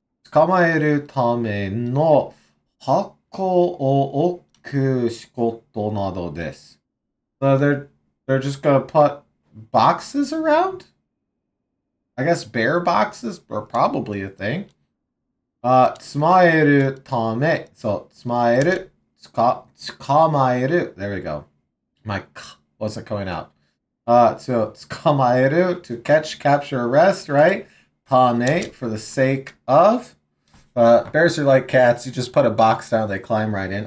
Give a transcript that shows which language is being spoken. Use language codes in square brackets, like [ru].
[ja] 捕まえるための箱を置く仕事などです。 [en] So they're just gonna put boxes around? I guess bear boxes are probably a thing. [ja] 捕まえるため、そう、捕まえる、捕まえる, [en] there we go. My k wasn't going out. So 捕まえる, to catch, capture, arrest, right? Tame, for the sake of. Bears are like cats. You just put a box down, they climb right in.